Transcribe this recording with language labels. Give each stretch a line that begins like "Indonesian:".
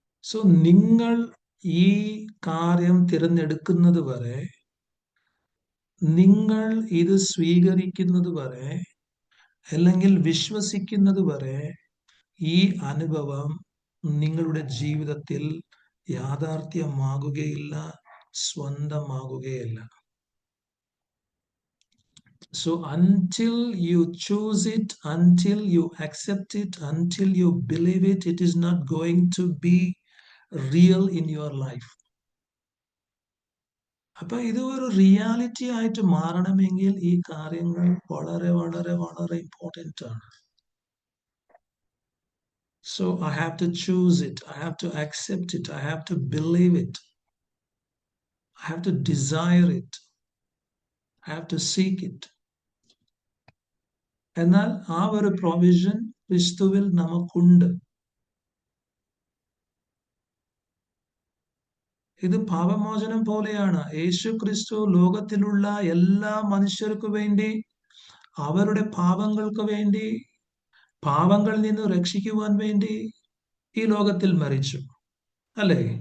Malayalam: So നിങ്ങൾ ഈ കാര്യം തിരഞ്ഞെടുക്കുന്നത് വരെ, നിങ്ങൾ ഇത് സ്വീകരിക്കുന്നത് വരെ, അല്ലെങ്കിൽ വിശ്വസിക്കുന്നത് വരെ ഈ അനുഭവം നിങ്ങളുടെ ജീവിതത്തിൽ യാഥാർത്ഥ്യമാകുകയില്ല, സ്വന്തമാകുകയില്ല.
English: So until you choose it, until you accept it, until you believe it, it is not going to be real in your life.
Malayalam: അപ്പൊ ഇത് ഒരു റിയാലിറ്റി ആയിട്ട് മാറണമെങ്കിൽ ഈ കാര്യങ്ങൾ വളരെ വളരെ വളരെ ഇമ്പോർട്ടൻ്റ് ആണ്.
English: So I have to choose it, I have to accept it, I have to believe it, I have to desire it, I have to seek it.
Malayalam: എന്നാൽ ആ ഒരു പ്രൊവിഷൻ ക്രിസ്തുവിൽ നമുക്കുണ്ട്. ഇത് പാപമോചനം പോലെയാണ്. യേശു ക്രിസ്തു ലോകത്തിലുള്ള എല്ലാ മനുഷ്യർക്കു വേണ്ടി, അവരുടെ പാപങ്ങൾക്ക് വേണ്ടി, പാപങ്ങളിൽ നിന്ന് രക്ഷിക്കുവാൻ വേണ്ടി ഈ ലോകത്തിൽ മരിച്ചു, അല്ലേ?